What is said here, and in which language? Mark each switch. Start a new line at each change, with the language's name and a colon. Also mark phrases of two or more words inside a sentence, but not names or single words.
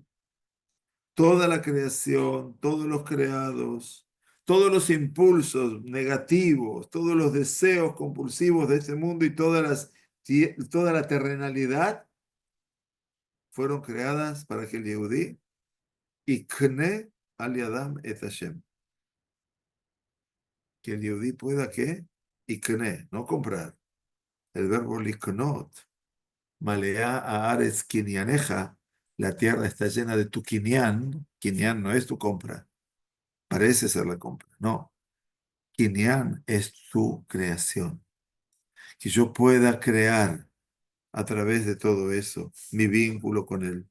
Spanish: Toda la creación, todos los creados, todos los impulsos negativos, todos los deseos compulsivos de este mundo y toda la terrenalidad fueron creadas para que el Yehudí
Hebrew: יקנה על ידם את השם.
Spanish: Que el Yehudí pueda que ikne, no comprar. El verbo liknot,
Hebrew: מלאה הארץ קנייניך,
Spanish: la tierra está llena de tu kinyan. Kinyan no es tu compra, parece ser la compra, no. Kinyan es tu creación. Que yo pueda crear a través de todo eso mi vínculo con él.